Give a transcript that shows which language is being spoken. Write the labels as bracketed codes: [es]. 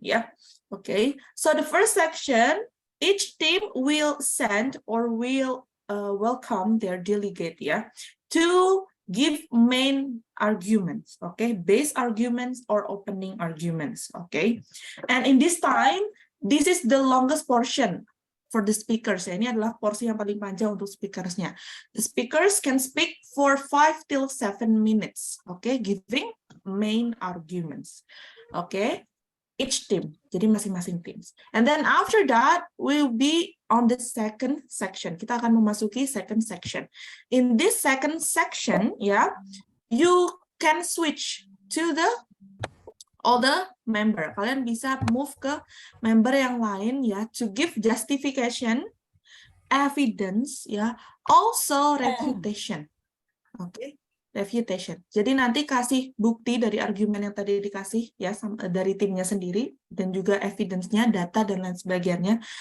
[en] Yeah, okay. So the first section, each team will send or will welcome their delegate, yeah, to give main arguments, okay, base arguments or opening arguments, okay. And in this time, this is the longest portion for the speakers. [id] Ini adalah porsi yang paling panjang untuk speakersnya. [en] The speakers can speak for 5 till 7 minutes, okay, giving main arguments, okay. Each team, [id] jadi masing-masing teams. [en] And then after that, we'll be on the second section. [id] Kita akan memasuki [en] second section. In this second section, yeah, you can switch to the other member. [id] Kalian bisa move ke member yang lain, ya, [en] to give justification, evidence, ya, also refutation. Okay. Refutation. [id] Jadi nanti kasih bukti dari argumen yang tadi dikasih ya dari timnya sendiri dan juga evidence-nya, data dan lain sebagainya.